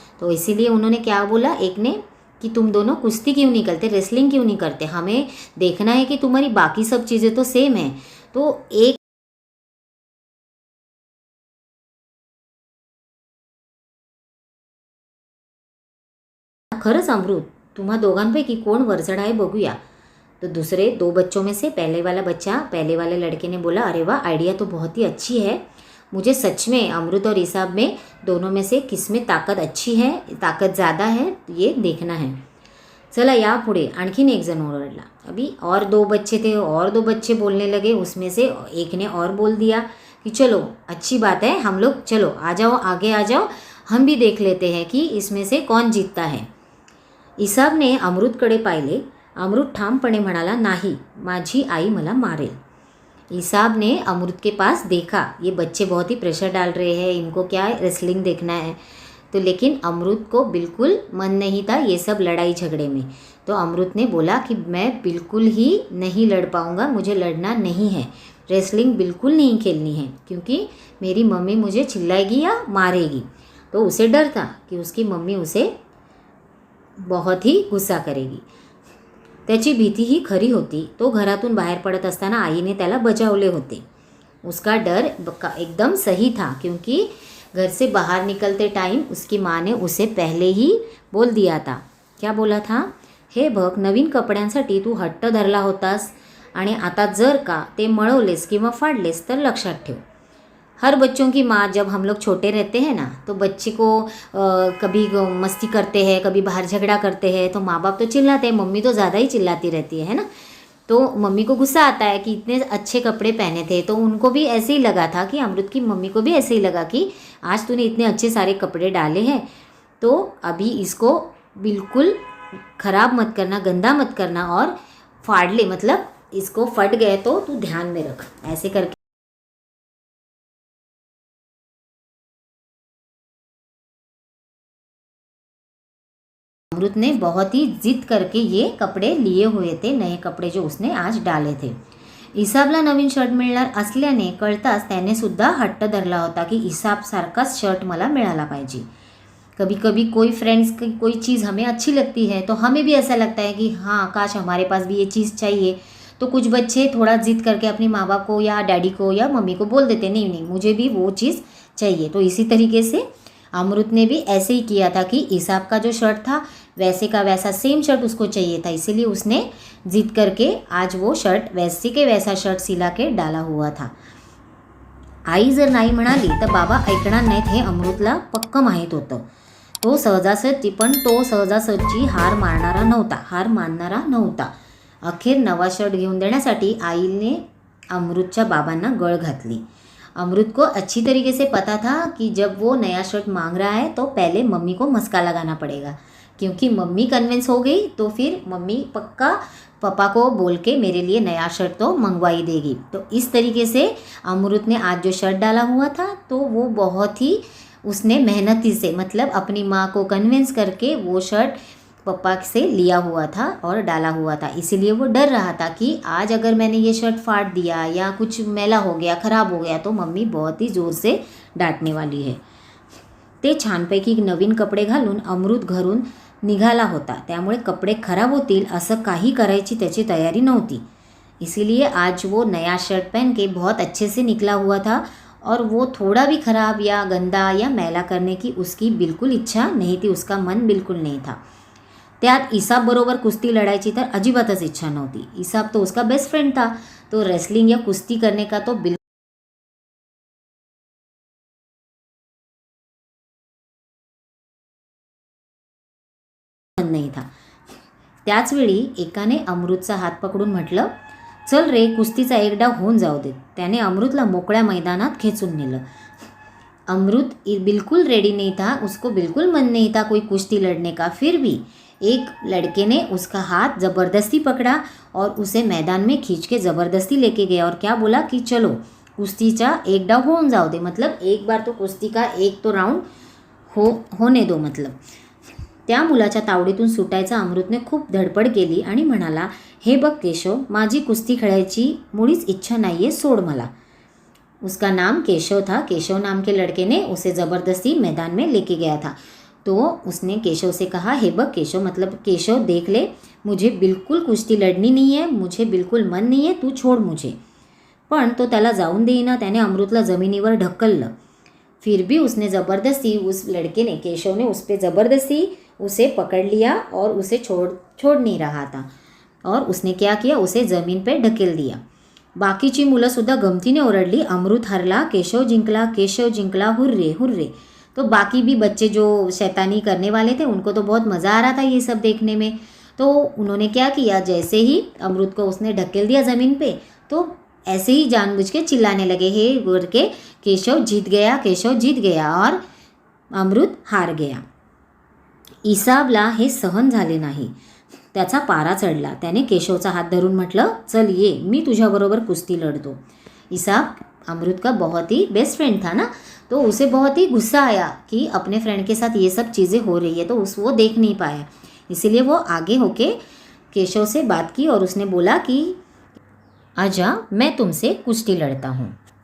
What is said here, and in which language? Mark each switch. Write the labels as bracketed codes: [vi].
[hi] तो इसीलिए उन्होंने क्या बोला, एक ने, कि तुम दोनों कुश्ती क्यों नहीं करते, रेसलिंग क्यों नहीं करते, हमें देखना है कि तुम्हारी बाकी सब चीज़ें तो सेम हैं। [mr] तो एक खरंच अमृत, तुम्हा दोघांपैकी कोण वरचढ आहे बघूया। [hi] तो दूसरे दो बच्चों में से पहले वाले लड़के ने बोला, अरे वाह, आइडिया तो बहुत ही अच्छी है, मुझे सच में अमृत और ईसाब में दोनों में से किस में ताकत अच्छी है, ताकत ज़्यादा है, ये देखना है। [mr] चला या पुढे, आणखीन एक जण ओरडला. [hi] अभी और 2 बच्चे थे, और 2 बच्चे बोलने लगे. उसमें से एक ने और बोल दिया कि चलो अच्छी बात है, हम लोग चलो आ जाओ, आगे आ जाओ, हम भी देख लेते हैं कि इसमें से कौन जीतता है. [mr] इसाबने अमृतकडे पाहिले. अमृत ठामपणे म्हणाला, नाही, माझी आई मला मारेल. [hi] इसाब ने अमृत के पास देखा, ये बच्चे बहुत ही प्रेशर डाल रहे हैं, इनको क्या रेसलिंग देखना है. तो लेकिन अमृत को बिल्कुल मन नहीं था ये सब लड़ाई झगड़े में. तो अमृत ने बोला कि मैं बिल्कुल ही नहीं लड़ पाऊँगा, मुझे लड़ना नहीं है, रेसलिंग बिल्कुल नहीं खेलनी है, क्योंकि मेरी मम्मी मुझे चिल्लाएगी या मारेगी. तो उसे डर था कि उसकी मम्मी उसे बहुत ही गुस्सा करेगी. [mr] त्याची भीती ही खरी होती. तो घरातून बाहेर पडत असताना आईने त्याला बजावले होते. [hi] उसका डर एकदम सही था, क्योंकि घर से बाहर निकलते टाइम उसकी माँ ने उसे पहले ही बोल दिया था. क्या बोला था? [mr] हे बघ, नवीन कपड्यांसाठी तू हट्ट धरला होतास आणि आता जर का ते मळवलेस किंवा फाडलेस तर लक्षात ठेव. [hi] हर बच्चों की माँ, जब हम लोग छोटे रहते हैं ना, तो बच्चे को कभी मस्ती करते हैं, कभी बाहर झगड़ा करते हैं, तो माँ बाप तो चिल्लाते हैं, मम्मी तो ज़्यादा ही चिल्लाती रहती है ना. तो मम्मी को गुस्सा आता है कि इतने अच्छे कपड़े पहने थे. तो उनको भी ऐसे ही लगा था कि अमृत की मम्मी को भी ऐसे ही लगा कि आज तूने इतने अच्छे सारे कपड़े डाले हैं, तो अभी इसको बिल्कुल ख़राब मत करना, गंदा मत करना, और फाड़ ले, मतलब इसको फट गए तो तू ध्यान में रख. ऐसे करके अमृत ने बहुत ही जिद करके ये कपडे लिए हुए थे, नए कपडे जो उसने आज डाले थे. [mr] इसाबला नवीन शर्ट मिळणार असल्याने कळताच त्याने सुद्धा हट्ट धरला होता कि इसाब सारखाच शर्ट मला मिळाला पाहिजे. [hi] कभी कभी कोई फ्रेंड्स की कोई चीज़ हमें अच्छी लगती है तो हमें भी ऐसा लगता है कि हाँ, काश हमारे पास भी ये चीज़ चाहिए. तो कुछ बच्चे थोड़ा जिद करके अपनी माँ बाप को या डैडी को या मम्मी को बोल देते, नहीं नहीं मुझे भी वो चीज़ चाहिए. तो इसी तरीके से अमृत ने भी ऐसे ही किया था कि इसाब का जो शर्ट था वैसे का वैसा सेम शर्ट उसको चाहिए था, इसीलिए उसने जिद करके आज वो शर्ट वैसे के वैसा शर्ट सिला के डाला हुआ था. [mr] आई जर नाही म्हणाली तर बाबा ऐकणार नाहीत हे अमृतला पक्क माहीत होतं. तो सहजासहजी हार मानणारा नव्हता. अखेर नवा शर्ट घेऊन देण्यासाठी आईने अमृतच्या बाबांना गळ घातली. [hi] अमृत को अच्छी तरीके से पता था कि जब वो नया शर्ट मांग रहा है तो पहले मम्मी को मस्का लगाना पड़ेगा, क्योंकि मम्मी कन्विंस हो गई तो फिर मम्मी पक्का पापा को बोल के मेरे लिए नया शर्ट तो मंगवा ही देगी. तो इस तरीके से अमृत ने आज जो शर्ट डाला हुआ था तो वो बहुत ही उसने मेहनती से, मतलब अपनी माँ को कन्विंस करके वो शर्ट पापा से लिया हुआ था और डाला हुआ था. इसीलिए वो डर रहा था कि आज अगर मैंने ये शर्ट फाड़ दिया या कुछ मैला हो गया, ख़राब हो गया, तो मम्मी बहुत ही ज़ोर से डांटने वाली है. [mr] ते छानपैकी नवीन कपडे घालून अमृत घरून निघाला होता. त्यामुळे कपडे खराब होतील असं काही करायची त्याची तयारी नव्हती. [hi] इसीलिए आज वो नया शर्ट पहन के बहुत अच्छे से निकला हुआ था और वो थोड़ा भी ख़राब या गंदा या मैला करने की उसकी बिल्कुल इच्छा नहीं थी, उसका मन बिल्कुल नहीं था. [mr] त्यात इसाब बरोबर कुस्ती लड़ायची तर अजिबातच इच्छा नव्हती. [hi] इसाब तो उसका बेस्ट फ्रेंड था, तो रेसलिंग या कुस्ती करने का तो बिल्कुल मन नहीं था. [mr] त्याच वेळी एकाने अमृतचा हात पकडून म्हटलं, चल रे, कुस्तीचा एक डाव होऊन जाऊ दे. त्याने अमृतला मोकळ्या मैदानात खेचून नेलं. [hi] अमृत बिल्कुल रेडी नहीं था, उसको बिल्कुल मन नहीं था कोई कुश्ती लड़ने का. फिर भी एक लड़के ने उसका हाथ ज़बरदस्ती पकड़ा और उसे मैदान में खींच के ज़बरदस्ती लेके गया और क्या बोला कि चलो [mr] कुस्तीचा एक डाव होऊन जाऊ दे, [hi] मतलब एक बार तो कुस्ती का एक तो राउंड होने दो. [mr] मतलब त्या मुलाच्या तावडीतून सुटायचा अमृतने खूप धडपड केली आणि म्हणाला, हे बघ केशव, माझी कुस्ती खेळायची मुळीच इच्छा नाही आहे, सोड मला. [hi] उसका नाम केशव था. केशव नाम के लड़के ने उसे ज़बरदस्ती मैदान में लेके गया था. तो उसने केशव से कहा, [mr] हे बघ केशव, [hi] मतलब केशव देख ले, मुझे बिल्कुल कुश्ती लड़नी नहीं है, मुझे बिल्कुल मन नहीं है, तू छोड़ मुझे. [mr] पण तो त्याला जाऊन देईना. त्याने अमृतला जमिनीवर ढकललं. [hi] फिर भी उसने ज़बरदस्ती, उस लड़के ने, केशव ने उस पर ज़बरदस्ती उसे पकड़ लिया और उसे छोड़ नहीं रहा था. और उसने क्या किया, उसे ज़मीन पर ढकेल दिया. [mr] बाकीची मुलंसुद्धा गमतीने ओरडली, अमृत हरला, केशव जिंकला, हुर्रे हुर्रे. [hi] तो बाकी भी बच्चे जो शैतानी करने वाले थे उनको तो बहुत मज़ा आ रहा था ये सब देखने में. तो उन्होंने क्या किया, जैसे ही अमरुद को उसने ढकेल दिया ज़मीन पे, तो ऐसे ही जानबूझ के चिल्लाने लगे, हे करके, केशव जीत गया, केशव जीत गया, और अमरुद हार गया. [mr] इसाबला हे सहन झाले नाही. त्याचा पारा चढला. त्याने केशवचा हात धरून म्हटलं, चल ये, मी तुझ्याबरोबर कुस्ती लड़तो. [hi] इसाब अमरुद का बहुत ही बेस्ट फ्रेंड था ना, तो उसे बहुत ही गुस्सा आया कि अपने फ्रेंड के साथ ये सब चीज़ें हो रही है, तो वो देख नहीं पाया. इसीलिए वो आगे होके केशव से बात की और उसने बोला कि आजा, मैं तुमसे कुश्ती लड़ता हूँ.